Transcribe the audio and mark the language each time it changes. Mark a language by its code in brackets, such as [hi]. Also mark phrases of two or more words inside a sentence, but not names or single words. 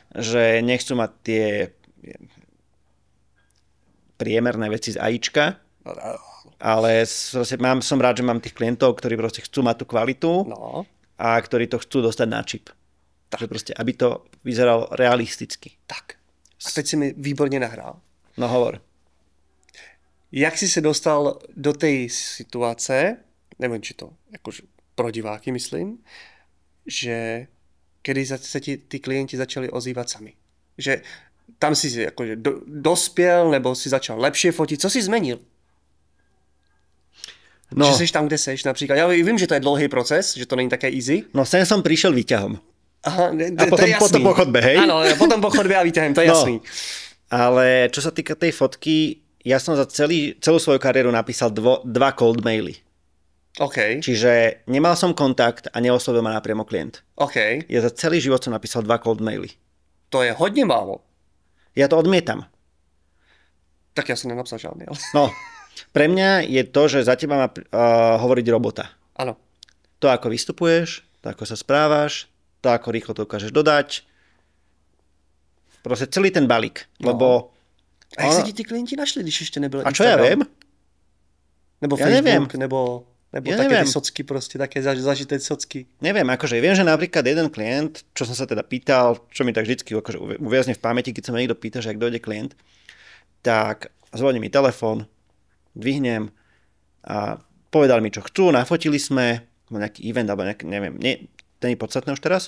[sk] že nechcú mať tie priemerné veci z AIčka, ale som rád, že mám tých klientov, ktorí proste chcú mať tú kvalitu No. a ktorí to chcú dostať na čip. Takže proste, aby to vyzeralo realisticky. Tak. [cs] A teď si mi výborně nahrál. No hovor. Jak jsi se dostal do té situace, nevím, či to jakože pro diváky myslím, že kdy se ti ty klienti začali ozývat sami. Že tam si jakože dospěl, nebo si začal lepšie fotit. Co jsi zmenil? No, Že jsi tam, kde seš například. Já vím, že to je dlouhý proces, že to není také easy. [sk] no sem som prišiel výťahom. Aha, A potom po chodbe, hej? Áno, potom po chodbe a výťahem, to je jasný. Ale čo sa týka tej fotky, ja som za celú svoju kariéru napísal dva [en] cold maily. [sk] OK, Čiže nemal som kontakt a neoslovil ma napriamo klient. OK. Ja za celý život som napísal 2 [en] cold maily. [cs] To je hodně málo. [sk] Ja to odmietam. [cs] Tak já jsem nenapsal žádný, ale... [sk] No, pre mňa je to, že za teba má hovoriť robota. Ano. To, ako vystupuješ, to, ako sa správaš, to, ako rýchlo to dokážeš dodať. Proste celý ten balík. No. Lebo... [cs] A jak se ti ty klienti našli, když ještě nebyl [sk] A čo [cs] Instagram? [sk] ja viem? [cs] Nebo [sk] Ja [cs] Facebook, [sk] neviem. [cs] nebo [sk] Ja [cs] také [sk] neviem. [cs] ty socky prostě, také zažité socky. [sk] Neviem, akože viem, že napríklad jeden klient, čo som sa teda pýtal, čo mi tak vždycky akože uviazne v pamäti, keď sa ma niekto pýta, že ak dojde klient, tak zvoní mi telefón, dvihnem a povedali mi, čo chcú, nafotili sme, nejaký event, alebo neviem, to je podstatné už teraz.